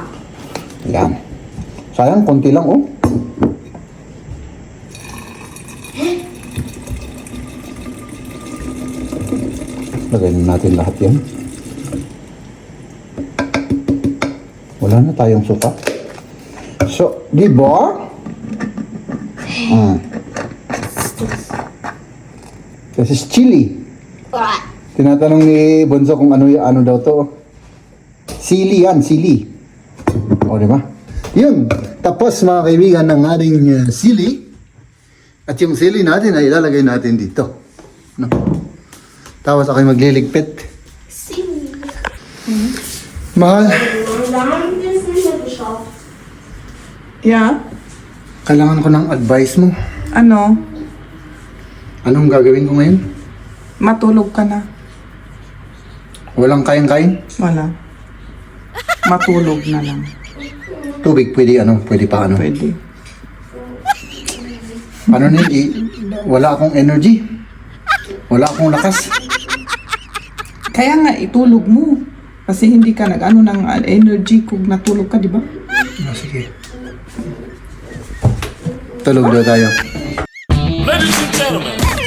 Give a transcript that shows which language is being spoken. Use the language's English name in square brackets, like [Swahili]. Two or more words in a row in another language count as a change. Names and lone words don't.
[Filipino] Yan. Sayang, konti lang oh. Lagay natin lahat yan. Wala na tayong suka. So, di ba? [English] This is chili. [Filipino] Tinatanong ni Bonzo kung ano daw to. Sili yan, sili. O, di ba? Yun. Tapos, mga kaibigan, ng ating sili. At yung sili natin ay ilalagay natin dito. No? Tapos ako'y magliligpit. Mahal, [German] Da haben wir es nicht mehr geschafft. [English] Yeah? [Filipino] kailangan ko ng advice mo. Ano? Anong gagawin ko ngayon? Matulog ka na. Walang kain-kain? Wala. Matulog na lang. Tubig, pwede pa ano? Pwede. Ano na wala akong energy. Wala akong lakas. Kaya nga, itulog mo. Kasi hindi ka nag-ano ng energy kung natulog ka, di ba? Sige. Tulog daw tayo. [English] Ladies and gentlemen,